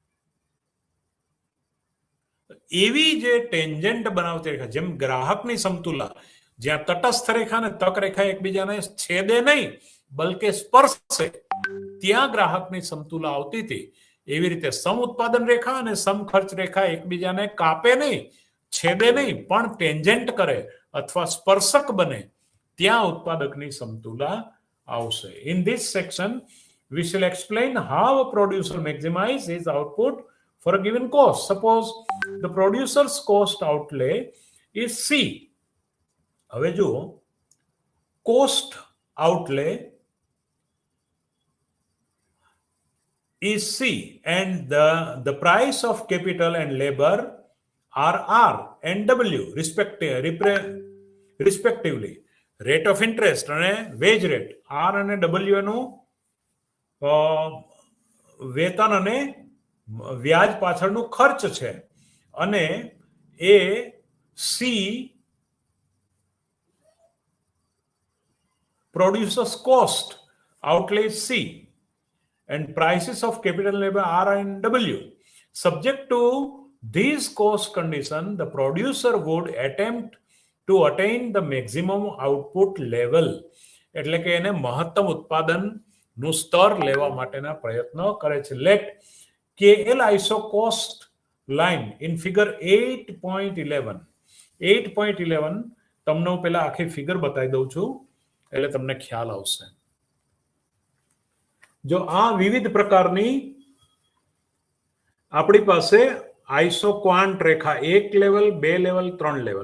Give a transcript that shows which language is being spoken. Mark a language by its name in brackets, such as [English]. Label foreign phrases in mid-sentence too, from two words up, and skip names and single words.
[Gujarati] એવી જે ટેન્જન્ટ બનાવતી રેખા, જેમ ગ્રાહકની સમતુલા, જ્યાં તટસ્થ રેખા અને તક રેખા એકબીજાને છેદે નહીં બલકે સ્પર્શે, ત્યાં ગ્રાહકની સમતુલા આવતી હતી. એવી રીતે સમ ઉત્પાદન રેખા અને સમ ખર્ચ રેખા એકબીજાને કાપે નહીં, છેદે નહીં, પણ ટેન્જન્ટ કરે અથવા સ્પર્શક બને, ત્યાં ઉત્પાદકની સમતુલા આવશે. [English] in this section we shall explain how a producer maximizes his output for a given cost. Suppose the producer's cost outlay is C. [Gujarati] હવે જુઓ, [English] cost outlay is C and the price of capital and labor are R and W respectively. Rate of interest અને wage rate R અને W [Gujarati] નું વેતન અને વ્યાજ પાછળનું ખર્ચ છે, અને એ સી [English] producers cost outlay C and prices of capital labor R and W. Subject to these cost conditions, the producer would attempt to attain the maximum output level. [Gujarati] એટલે કે એને મહત્તમ ઉત્પાદનનું સ્તર લેવા માટેના પ્રયત્નો કરે છે. [English] લેટ KL ISO cost line in figure 8.11. [Gujarati] 8.11 તમને હું પહેલા આખી ફિગર બતાવી દઉં છું એટલે તમને ખ્યાલ આવશે. જો આ વિવિધ પ્રકારની આપણી પાસે [English] iso quant [Gujarati] રેખા, 1 લેવલ, 2 લેવલ, 3 લેવલ.